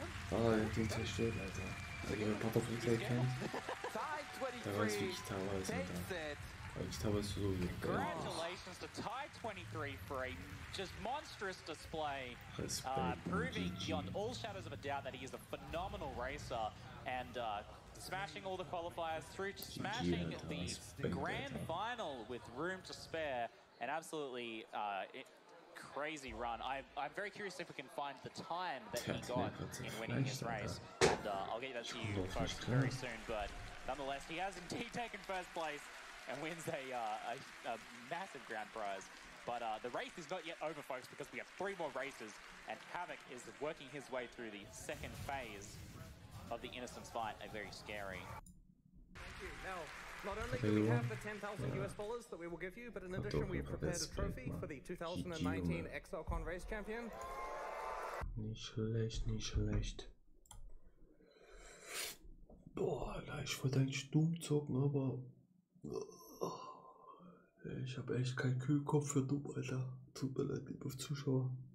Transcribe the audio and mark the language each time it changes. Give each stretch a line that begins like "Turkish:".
German: Ah, er hat ihn zerstört, Alter. Also, wenn Butterfly kennt, der weiß wirklich teilweise, Alter. Eigentlich teilweise so gut.
English: Congratulations to Ty 23 for a just monstrous display, proving beyond all shadows of a doubt that he is a phenomenal racer, and smashing all the qualifiers through to smashing the grand final with room to spare. An absolutely crazy run. I'm very curious if we can find the time that he got in winning his race, and I'll get that to you folks very soon. But nonetheless, he has indeed taken first place and wins a massive grand prize. But the race is not yet over, folks, because we have 3 more races, and Havoc is working his way through the second phase of the Innocence fight, a very scary. Thank you. Now, not only do we have the $10,000 US that we will give you, but in addition we have prepared a trophy for the 2019 XLCon Race Champion.
German: Nicht schlecht, nicht schlecht. Boah, Alter, ich wollte eigentlich dumm zocken, aber ich habe echt keinen Kühlkopf für dumm, Alter. Tut mir leid, liebe Zuschauer.